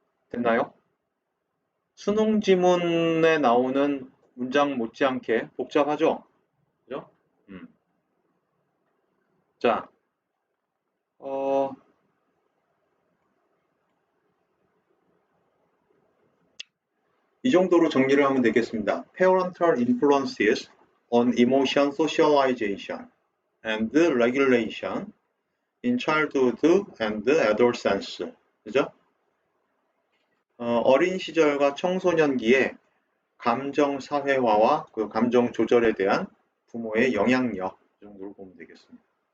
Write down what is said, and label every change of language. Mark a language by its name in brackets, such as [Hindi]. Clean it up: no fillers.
[Korean] 됐나요? 수능 지문에 나오는 문장 못지않게 복잡하죠? 그죠? 자, 이 정도로 정리를 하면 되겠습니다. [English] Parental influences on emotion socialization and regulation in childhood and adolescence. [Korean] 그죠? 어린 시절과 청소년기에 감정 사회화와 그 감정 조절에 대한 부모의 영향력 정도로 보면 되겠습니다.